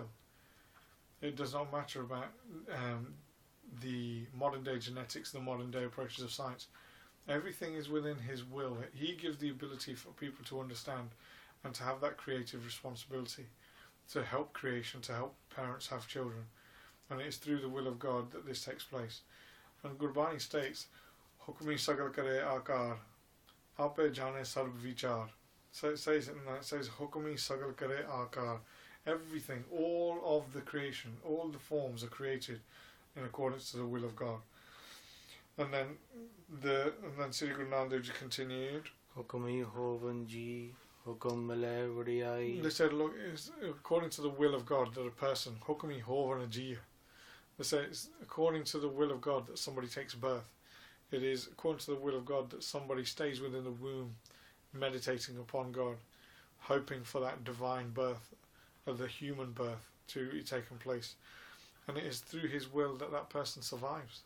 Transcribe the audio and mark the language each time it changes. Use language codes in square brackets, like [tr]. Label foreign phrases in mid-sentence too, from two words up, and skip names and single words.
[en] It does not matter about the modern day genetics, the modern day approaches of science. Everything is within his will. He gives the ability for people to understand and to have that creative responsibility, to help creation, to help parents have children. And it is through the will of God that this takes place. And Gurbani states, [pa] ਹੁਕਮੀ ਸਗਲ ਕਰੇ ਆਕਾਰ, ਆਪੇ ਜਾਣੈ ਸਰਬ ਵੀਚਾਰ. [en] So it says it, and it says, [pa] ਹੁਕਮੀ ਸਗਲ ਕਰੇ ਆਕਾਰ. [en] Everything, all of the creation, all the forms are created in accordance to the will of God. And then Sri Guru Nanak Dev Ji continued. [pa] ਹੁਕਮੀ ਹੋਵਨ ਜੀ, ਹੁਕਮ ਮਿਲੇ ਵਡਿਆਈ. [en] They said, look, it's according to the will of God that a person, [pa] ਹੁਕਮੀ ਹੋਵਨ ਜੀਆ. [en] They say it's according to the will of God that somebody takes birth. It is according to the will of God that somebody stays within the womb, meditating upon God, hoping for that divine birth, of the human birth to be taken place. And it is through his will that that person survives.